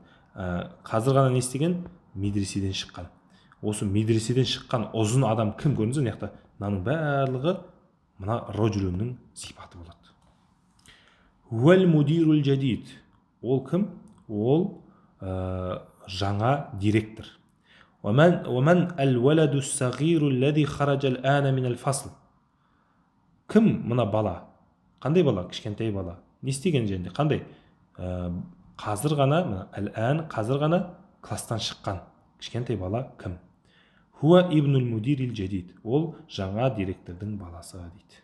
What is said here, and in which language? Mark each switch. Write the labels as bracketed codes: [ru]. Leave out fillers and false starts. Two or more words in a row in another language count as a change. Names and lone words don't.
[kk] Қазір ғана не істеген? Медреседен шыққан. Осы медреседен шыққан ұзын адам кім? Көрдіңіз бе, мына жақта мынаның барлығы мына раджулунның сипаты болады. [ar] والمدير الجديد. [kk] Ол кім? Ол жаңа директор. [ar] ومن الولد الصغير الذي خرج الآن من الفصل. [kk] Кім мына бала? Қандай бала? Кішкентай бала. Не істеген жерінде? Қандай? Қазір ғана, әл-ән, қазір ғана класстан шыққан кішкентай бала кім? [ar] هو ابن المدير الجديد. [kk] Ол жаңа директордың баласы дейді.